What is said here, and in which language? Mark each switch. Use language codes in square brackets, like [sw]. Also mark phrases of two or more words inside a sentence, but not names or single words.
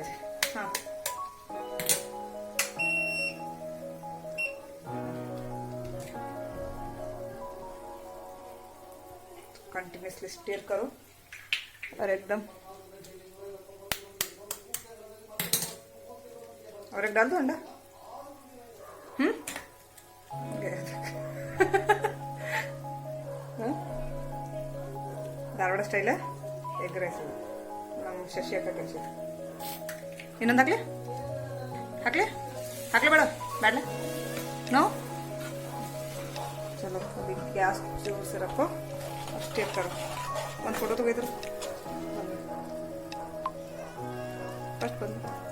[hi] हाँ, [en] continuously stir [hi] करो और एकदम. और एक डाल दो अंडा. [kn] ಧಾರವಾಡ [en] style egg rice [kn] ನಮ್ಮ ಶಶಿ ಅಕ್ಕ ಕಳಿಸಿದ್ರು. ಇನ್ನೊಂದು ಹಾಕ್ಲೆ ಬೇಡ [hi] बैठले नो. चलो अभी गैस जोर से रखो और स्टिर करो. [kn] ಒಂದು ಫೋಟೋ ತೆಗೆದ್ರು ಫಸ್ಟ್ ಬಂದು